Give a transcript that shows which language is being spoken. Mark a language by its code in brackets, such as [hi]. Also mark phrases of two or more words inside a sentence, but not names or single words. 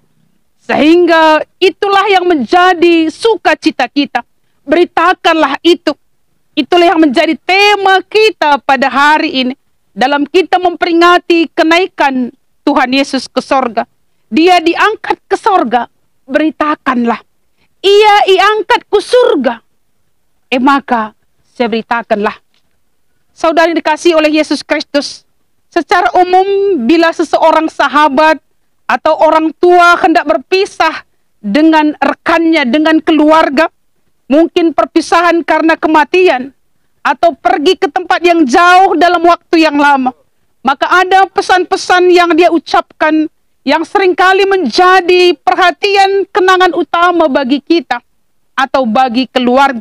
[id] Sehingga itulah yang menjadi sukacita kita. Beritakanlah itu. Itulah yang menjadi tema kita pada hari ini. Dalam kita memperingati kenaikan Tuhan Yesus ke sorga. Dia diangkat ke sorga beritakanlah. [btx] Ia iangkat ku surga. [id] Maka saya beritakanlah. Saudara dikasihi oleh Yesus Kristus, secara umum bila seseorang sahabat atau orang tua hendak berpisah dengan rekannya, dengan keluarga, mungkin perpisahan karena kematian, atau pergi ke tempat yang jauh dalam waktu yang lama, maka ada pesan-pesan yang dia ucapkan yang seringkali menjadi perhatian kenangan utama bagi kita atau bagi keluarga.